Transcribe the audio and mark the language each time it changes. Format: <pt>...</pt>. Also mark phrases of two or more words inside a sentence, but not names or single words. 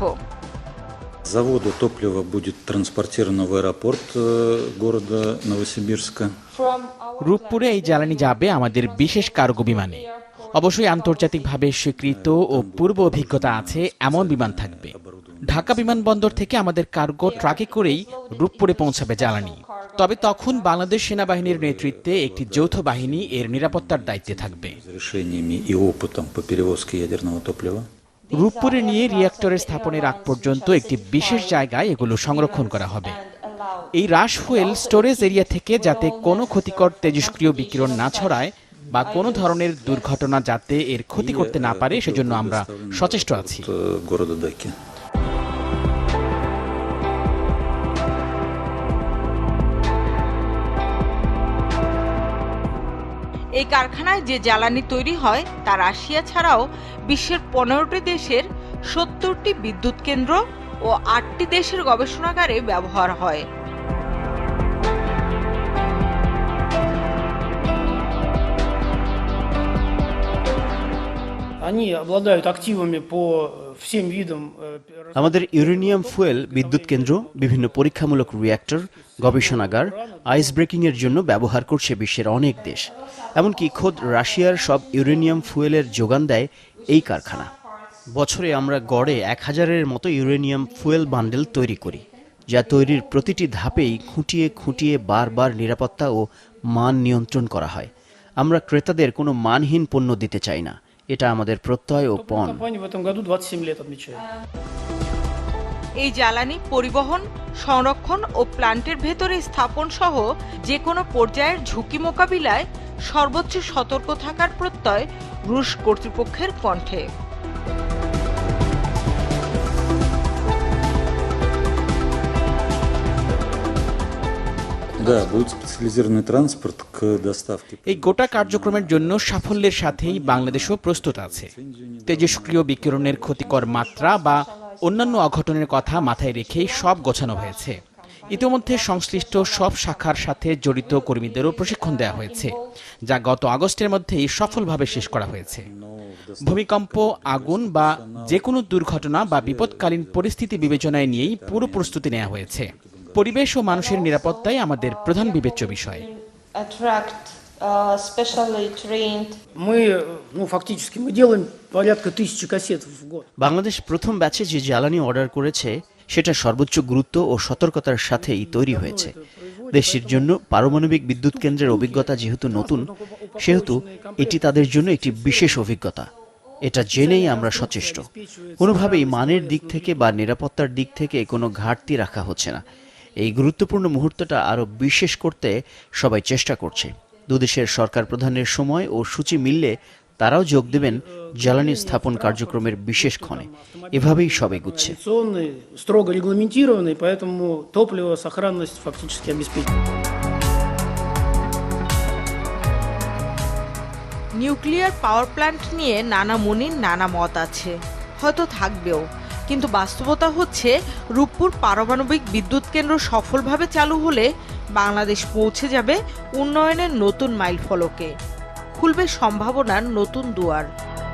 <ru>Заводу топлива будет транспортировано в аэропорт города Новосибирска.</ru> <bn>রূপপুরে এই জ্বালানি যাবে আমাদের বিশেষ কার্গো বিমানে। অবশ্যই আন্তর্জাতিকভাবে স্বীকৃত ও পূর্ব অভিজ্ঞতা আছে এমন বিমান থাকবে। ঢাকা বিমানবন্দর থেকে আমাদের কার্গো ট্রাকে করেই রূপপুরে পৌঁছাবে জ্বালানি। তবে তখন বাংলাদেশ সেনাবাহিনীর নেতৃত্বে একটি যৌথ বাহিনী এর নিরাপত্তার দায়িত্বে থাকবে।</bn> <ru>Решениями и опытом по перевозке ядерного топлива.</ru> <bn>রূপপুরে নিয়ে রিঅ্যাক্টরের স্থাপনের আগ পর্যন্ত একটি বিশেষ জায়গায় এগুলো সংরক্ষণ করা হবে। এই রাশ</bn> <en>fuel storage area</en> <bn>থেকে যাতে কোনো ক্ষতিকর তেজস্ক্রিয় বিকিরণ না ছড়ায় বা কোনো ধরনের দুর্ঘটনা যাতে এর ক্ষতি করতে না পারে সেজন্য আমরা সচেষ্ট আছি।</bn> <ru>Города Даки.</ru> <bn>এই কারখানায় যে জ্বালানি তৈরি হয় তা রাশিয়া ছাড়াও বিশ্বের 15টি দেশের 70টি বিদ্যুৎ কেন্দ্র ও 8টি দেশের গবেষণাগারে ব্যবহার হয়।</bn> <ru>Они обладают активами по всем видам.</ru> <bn>আমাদের</bn> <en>uranium fuel</en> <bn>বিদ্যুৎ কেন্দ্র, বিভিন্ন পরীক্ষামূলক রিঅ্যাক্টর, গবেষণাগার,</bn> <en>ice breaking</en> <bn>এর জন্য ব্যবহার করছে বিশ্বের অনেক দেশ। এমনকি খোদ রাশিয়ার সব</bn> <en>uranium fueler</en> <bn>যোগান দেয় এই কারখানা। বছরে আমরা গড়ে 1000-এর মতো</bn> <en>uranium fuel bundle</en> <bn>তৈরি করি, যা তৈরির প্রতিটি ধাপেই খুঁটিয়ে খুঁটিয়ে বারবার নিরাপত্তা ও মান নিয়ন্ত্রণ করা হয়। আমরা ক্রেতাদের কোনো মানহীন পণ্য দিতে চাই না, এটা আমাদের প্রত্যয় ও পণ।</bn> <ru>Компания в этом году 27 лет отмечает.</ru> <bn>এই জ্বালানি পরিবহন, সংরক্ষণ ও প্ল্যান্টের ভেতরে স্থাপন সহ যে কোনো পর্যায়ের ঝুঁকি মোকাবিলায় সর্বোচ্চ সতর্ক থাকার প্রত্যয় রুশ কর্তৃপক্ষের কণ্ঠে।</bn> <ru>Да, будет специализированный транспорт к доставке.</ru> <bn>এই গোটা কার্যক্রমের জন্য সাফল্যের সাথেই বাংলাদেশও প্রস্তুত আছে। তেজস্ক্রিয় বিকিরণের ক্ষতিকর মাত্রা বা অন্যান্য অঘটনের কথা মাথায় রেখেই সব গোছানো হয়েছে। ইতিমধ্যে সংশ্লিষ্ট সব শাখার সাথে জড়িত কর্মীদেরও প্রশিক্ষণ দেওয়া হয়েছে, যা গত আগস্টের মধ্যেই সফলভাবে শেষ করা হয়েছে। ভূমিকম্প, আগুন বা যে কোনো দুর্ঘটনা বা বিপদকালীন পরিস্থিতি বিবেচনায় নিয়েই পুরো প্রস্তুতি নেওয়া হয়েছে। পরিবেশ ও মানুষের নিরাপত্তাই আমাদের প্রধান বিবেচ্য বিষয়।</bn> <ru>Фактически мы делаем порядка 1000 кассет в год.</ru> <bn>বাংলাদেশ প্রথম ব্যাচে যে জ্বালানি অর্ডার করেছে সেটা সর্বোচ্চ গুরুত্ব ও সতর্কতার সাথেই তৈরি হয়েছে। দেশটির জন্য পারমাণবিক বিদ্যুৎ কেন্দ্রের অভিজ্ঞতা যেহেতু নতুন, সেহেতু এটি তাদের জন্য একটি বিশেষ অভিজ্ঞতা। এটা জেনেই আমরা সচেষ্ট। কোনোভাবেই মানের দিক থেকে বা নিরাপত্তার দিক থেকে কোনো ঘাটতি রাখা হচ্ছে না। এই গুরুত্বপূর্ণ মুহূর্তটা আরও বিশেষ করতে সবাই চেষ্টা করছে। দুদেশের সরকার প্রধানের সময় ও সূচি মিললে তারাও যোগ দেবেন জ্বালানি স্থাপন কার্যক্রমের বিশেষ ক্ষণে। এভাবেই সব এগুচ্ছে।</bn> <ru>Строго регламентированный, поэтому топливо, сохранность фактически обеспечена.</ru> <en>nuclear power plant</en> <bn>নিয়ে নানা মুনির নানা মত আছে, হয়তো থাকবেও, কিন্তু বাস্তবতা হচ্ছে রূপপুর পারমাণবিক বিদ্যুৎ কেন্দ্র সফলভাবে চালু হলে বাংলাদেশ পৌঁছে যাবে উন্নয়নের নতুন মাইলফলকে, খুলবে সম্ভাবনার নতুন দুয়ার।</bn>